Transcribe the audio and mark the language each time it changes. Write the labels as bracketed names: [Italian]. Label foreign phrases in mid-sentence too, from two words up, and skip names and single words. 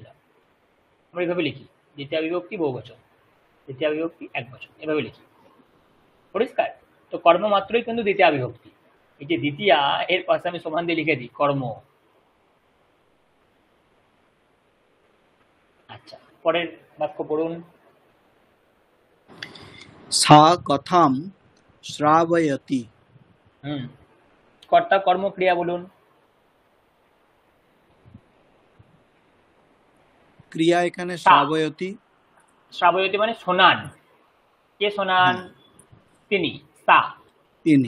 [Bangla] আমরা এইভাবে লিখি, দ্বিতীয় বিভক্তি বহুবচন, দ্বিতীয় বিভক্তি এক বচন, এভাবে লিখি। পরিষ্কার? তো কর্ম মাত্রই কিন্তু দ্বিতীয় বিভক্তি। এই যে দ্বিতীয়া, এর পাশে আমি সমান দিয়ে লিখে দিই কর্ম। আচ্ছা, পরের বাক্য পড়ুন। [Sanskrit] सा कथं श्रावयति। [Bangla] কর্তা কর্ম ক্রিয়া বলুন। ক্রিয়া এখানে শ্রাবয়তি। শ্রাবয়তি মানে শোনান। কে শোনান? তিনি। সা। তিনি।